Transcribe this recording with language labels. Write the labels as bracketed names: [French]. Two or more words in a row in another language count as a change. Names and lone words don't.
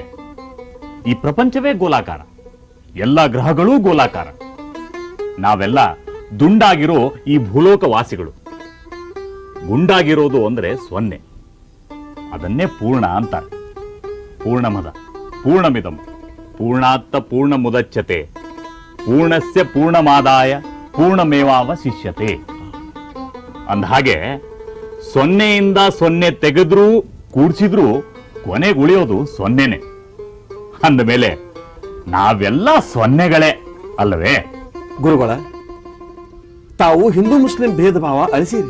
[Kannada] ಈ ಪ್ರಪಂಚವೇ ಗೋಲಾಕಾರ, ಎಲ್ಲ ಗ್ರಹಗಳೂ ಗೋಲಾಕಾರ. ನಾವೆಲ್ಲ ದುಂಡಾಗಿರೋ ಈ ಭೂಲೋಕ ವಾಸಿಗಳು. ಗುಂಡಾಗಿರೋದು ಅಂದ್ರೆ ಸೊನ್ನೆ, ಅದನ್ನೇ ಪೂರ್ಣ ಅಂತಾರೆ. [Sanskrit] ಪೂರ್ಣಮದ ಪೂರ್ಣಮಿದಂ ಪೂರ್ಣಾತ್ತ ಪೂರ್ಣ ಮುದಚ್ಯತೆ ಪೂರ್ಣಸ್ಯ ಪೂರ್ಣಮಾದಾಯ ಪೂರ್ಣಮೇವಾವಶಿಷ್ಯತೆ. [Kannada] ಅಂದಹಾಗೆ ಸೊನ್ನೆಯಿಂದ ಸೊನ್ನೆ ತೆಗೆದ್ರೂ ಕೂಡ್ಸಿದ್ರೂ ಕೊನೆಗೆ ಉಳಿಯೋದು ಸೊನ್ನೆನೆ. ಅಂದ ಮೇಲೆ ನಾವೆಲ್ಲ ಸೊನ್ನೆಗಳೇ ಅಲ್ಲವೇ? ಗುರುಗಳ, ತಾವು ಹಿಂದೂ ಮುಸ್ಲಿಂ ಭೇದ ಭಾವ ಅಳಿಸಿರಿ.